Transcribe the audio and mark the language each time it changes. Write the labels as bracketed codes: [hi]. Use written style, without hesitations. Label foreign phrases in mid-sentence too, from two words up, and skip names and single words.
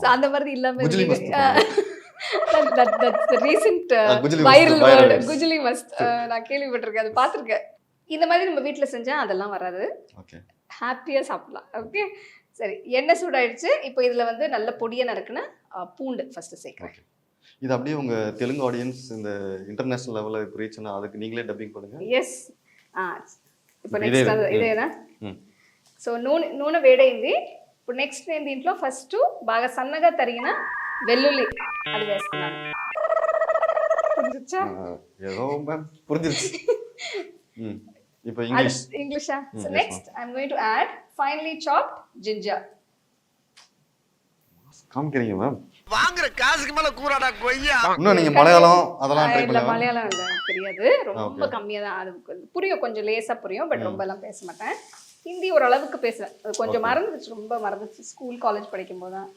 [ta] அந்த மாதிரி இல்லாம [en] recent viral word [ta] குஜிலி மஸ்த் நான் கேள்விப்பட்டிருக்கேன், அது பார்த்துருக்கேன். இந்த மாதிரி நம்ம வீட்டில் செஞ்சா அதெல்லாம் வராது. ஓகே. ஹாப்பியாக சாப்பிடலாம். ஓகே சரி எண்ணெய் சூடாயிடுச்சு. இப்போ இதில் வந்து நல்ல பொடியாக நறுக்குன பூண்டு ஃபர்ஸ்ட் சேர்க்குறேன். இது அப்படியே உங்க தெலுங்கு ஆடியன்ஸ் இந்த [en] international level [ta] இப்போ ரீச்னா அதுக்கு நீங்களே டப்பிங் பண்ணுங்க. எஸ். [te] ఇప్పుడు నెక్స్ట్ ఇదేనా? సో నూనె వేడైంది. ఇప్పుడు నెక్స్ట్ నేను దీంట్లో ఫస్ట్ బాగా సన్నగా తరిగిన వెల్లుల్లి అది వేస్తున్నాను. పుంజుచ్చా? ఏదో పుంజుచ్చు. இப்போ ఇంగ్లీషా? [en] So next I am going to add finely chopped ginger. [ta] காமிக்கிறீங்க மேம். வாங்குற காசுக்கு மேல கூறாடா கொய்யா. இன்னும் நீங்க மலையாளம் அதெல்லாம் ட்ரை பண்ணல? மலையாளம் இல்ல தெரியாது, ரொம்ப கம்மியா தான். அது புரியும், கொஞ்சம் லேசா புரியும், பட் ரொம்ப எல்லாம் பேச மாட்டேன். ஹிந்தி ஓரளவுக்கு பேசுவேன். அது கொஞ்சம் மறந்துச்சு, ரொம்ப மறந்துச்சு [en] school college [ta] படிக்கும் போது தான்.